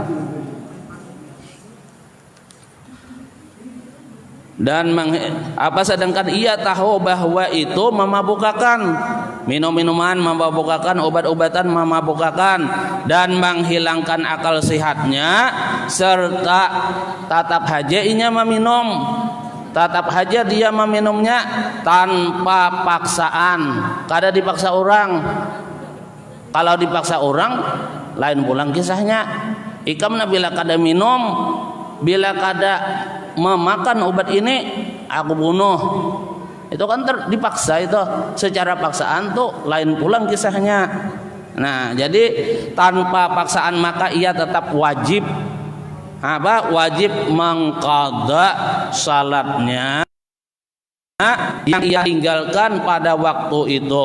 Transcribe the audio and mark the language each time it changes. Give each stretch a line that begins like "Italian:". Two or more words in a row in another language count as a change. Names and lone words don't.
Indonesian: Dan sedangkan ia tahu bahwa itu memabukkan, minum-minuman memabukkan, obat-obatan memabukkan dan menghilangkan akal sehatnya, serta tatap haja dia meminumnya tanpa paksaan,
Banjar: kada dipaksa orang. Kalau dipaksa orang lain pulang kisahnya. Ikamna bila kada minum, bila kada memakan obat ini aku bunuh, itu kan dipaksa, itu secara paksaan tuh lain pulang kisahnya.
Indonesian: Nah, jadi tanpa paksaan maka ia tetap wajib mengqadha salatnya yang ia tinggalkan pada waktu itu.